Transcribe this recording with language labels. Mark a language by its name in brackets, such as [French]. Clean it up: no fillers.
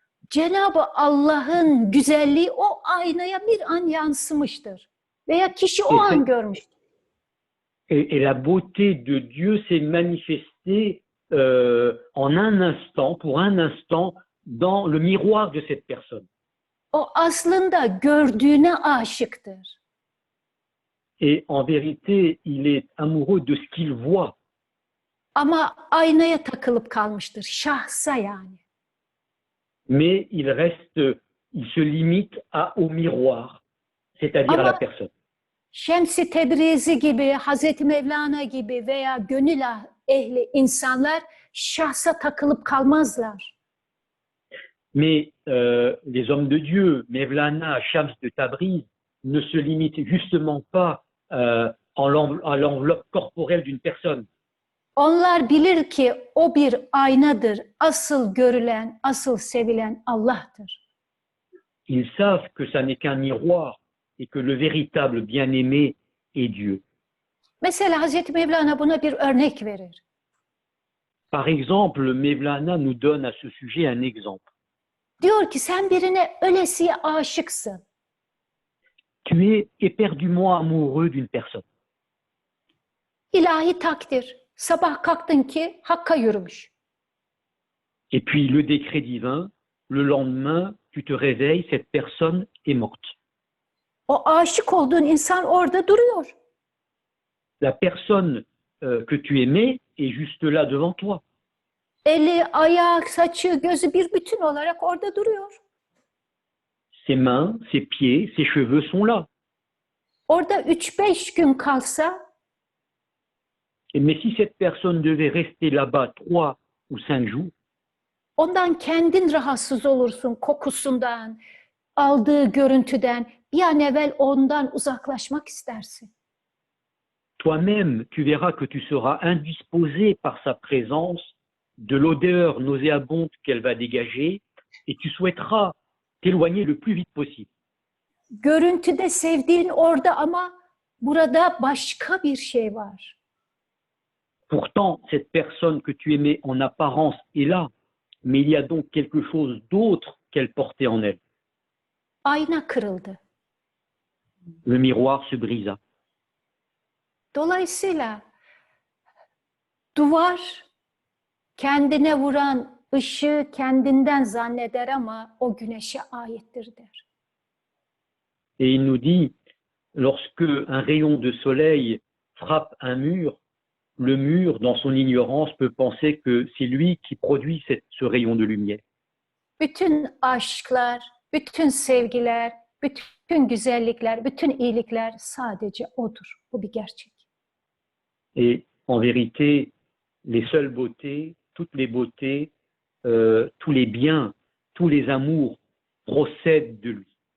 [Turkish] Cenab-ı Allah'ın güzelliği o aynaya bir an yansımıştır. Veya kişi o an görmüştür. [French] Et la beauté de Dieu s'est manifestée en un instant, pour un instant, dans le miroir de cette personne. [Turkish] O aslında gördüğüne aşıktır. [French] Et en vérité, il est amoureux de ce qu'il voit. [Turkish] Ama aynaya takılıp kalmıştır, şahsa yani. [French] Mais il reste, il se limite au miroir, c'est-à-dire à la personne. [Turkish] Şems-i Tebrizi gibi, Hazreti Mevlana gibi veya gönül ehli insanlar şahsa takılıp kalmazlar. [French] Mais les hommes de Dieu, Mevlana, Shams de Tabriz, ne se limitent justement pas à l'enveloppe corporelle d'une personne. [Turkish] Onlar bilir ki o bir aynadır. Asıl görülen, asıl sevilen Allah'tır. [French] Ils savent que ça n'est qu'un miroir et que le véritable bien-aimé est Dieu. [Turkish] Mesela Hazreti Mevlana buna bir örnek verir. [French] Par exemple, Mevlana nous donne à ce sujet un exemple. [Turkish] Diyor ki sen birine ölesiye aşıksın. [French] Tu es éperdument amoureux d'une personne. [Turkish] İlahi takdir. Sabah kalktın ki Hakk'a yürümüş. [French] Et puis le décret divin, le lendemain, tu te réveilles, cette personne est morte. [Turkish] O aşık olduğun insan orada duruyor. [French] La personne que tu aimais est juste là devant toi. [Turkish] Eli, ayağı, saçı, gözü bir bütün olarak orada duruyor. [French] Ses mains, ses pieds, ses cheveux sont là. [Turkish] Orada 3-5 gün kalsa, [French] Mais si cette personne devait rester là-bas 3 ou 5 jours, [Turkish] ondan kendin rahatsız olursun kokusundan, aldığı görüntüden. Bir an evvel ondan uzaklaşmak istersin. [French] toi-même, tu verras que tu seras indisposé par sa présence, de l'odeur nauséabonde qu'elle va dégager, et tu souhaiteras t'éloigner le plus vite possible. [Turkish] Görüntüde sevdiğin orada ama burada başka bir şey var. [French] Pourtant, cette personne que tu aimais en apparence est là, mais il y a donc quelque chose d'autre qu'elle portait en elle. [Turkish] Ayna kırıldı. [French] Le miroir se brisa. [Turkish] Dolayısıyla duvar kendine vuran ışığı kendinden zanneder ama o güneşe aittir der. [French] Et il nous dit, lorsque un rayon de soleil frappe un mur, le mur, dans son ignorance, peut penser que c'est lui qui produit ce rayon de lumière. [Turkish] Bütün aşklar, bütün sevgiler, bütün güzellikler, bütün iyilikler sadece odur. Bu bir gerçek. [French] Et en vérité, les seules beautés, toutes les beautés, tous les biens, tous les amours procèdent de lui.